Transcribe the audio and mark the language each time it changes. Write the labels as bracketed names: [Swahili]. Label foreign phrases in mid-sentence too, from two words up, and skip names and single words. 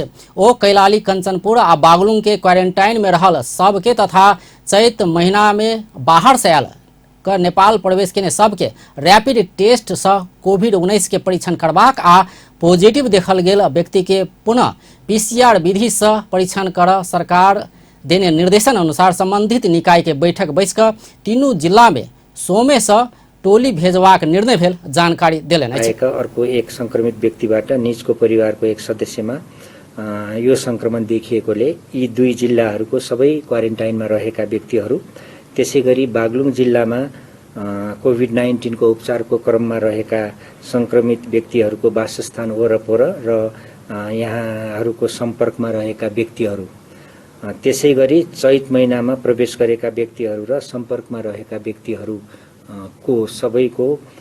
[Maithili] ओ कैलाली, कंचनपुर आ बागलुंग के क्वारेंटाइन में रहल सबके तथा चैत महीना में बाहर से आयल नेपाल प्रवेश केने सबके रैपिड टेस्ट से कोविड-19 के परीक्षण करबाक आ पॉजिटिव देखल गेल व्यक्ति के पुनः PCR विधि से परीक्षण कर सरकार देने निर्देशन अनुसार संबंधित निकाय के बैठक बैसक तीनों जिला में सोमे से टोली भेजबाक निर्णय भेल जानकारी देलन अछि। [Nepali] अर्को एक संक्रमित व्यक्तिबाट निजको परिवारको एक सदस्यमा यो संक्रमण देखिएकोले यी दुई जिल्लाहरूको सबै क्वारेन्टाइनमा रहेका व्यक्तिहरू, त्यसैगरी बागलुङ जिल्लामा कोभिड-19 को उपचारको क्रममा रहेका संक्रमित व्यक्तिहरूको वासस्थान वरपर र यहाँहरूको सम्पर्कमा रहेका व्यक्तिहरू, त्यसैगरी चैत महिनामा प्रवेश गरेका व्यक्तिहरू र सम्पर्कमा रहेका व्यक्तिहरूको सबैको